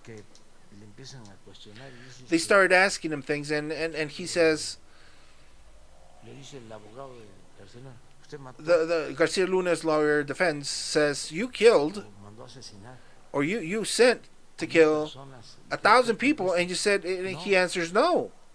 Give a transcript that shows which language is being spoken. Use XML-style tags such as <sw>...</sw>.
<es>que le empiezan a cuestionar y dice</es> <en>They</en> <es>que-</es> <en>started asking him things, and he says,</en> <es>le dice el abogado de García Luna, usted mató</es> <en>the Garcia Luna's lawyer defense says, you killed,</en> <es>o mandó a asesinar</es> <en>or you sent to kill</en> <es>personas.</es> <en>1,000 people, and you said, and he answers, no,</en>